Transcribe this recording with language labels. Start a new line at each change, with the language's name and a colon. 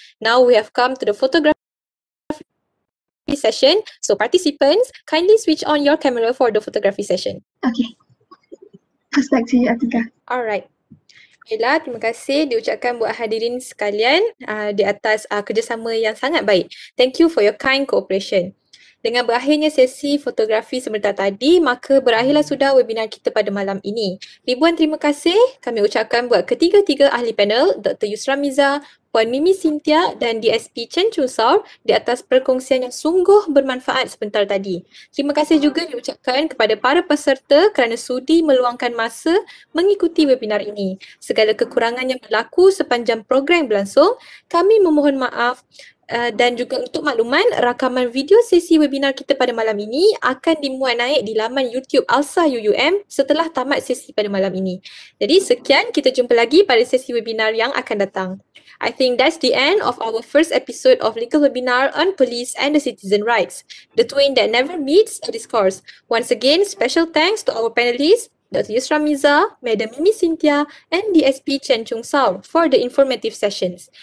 English: Now we have come to the photography session. So participants, kindly switch on your camera for the photography session. Okay. Back to you, Atika. Alright.
Malay: Baiklah, terima kasih diucapkan buat hadirin sekalian di atas kerjasama yang sangat baik.
English: Thank you for your kind cooperation.
Malay: Dengan berakhirnya sesi fotografi sebentar tadi, maka berakhirlah sudah webinar kita pada malam ini. Ribuan terima kasih kami ucapkan buat ketiga-tiga ahli panel, Dr. Yusra Miza, Puan Mimi Cynthia dan DSP Chen Chun Saur di atas perkongsian yang sungguh bermanfaat sebentar tadi. Terima kasih juga diucapkan kepada para peserta kerana sudi meluangkan masa mengikuti webinar ini. Segala kekurangan yang berlaku sepanjang program berlangsung, kami memohon maaf. Dan juga untuk makluman, rakaman video sesi webinar kita pada malam ini akan dimuat naik di laman YouTube ALSA UUM setelah tamat sesi pada malam ini. Jadi sekian, kita jumpa lagi pada sesi webinar yang akan datang.
English: I think that's the end of our first episode of Legal Webinar on Police and the Citizen Rights, the twin that never meets or discourse. Once again, special thanks to our panelists, Dr. Yusra Miza, Madam Mimi Cynthia, and DSP Chen Chung Saur for the informative sessions.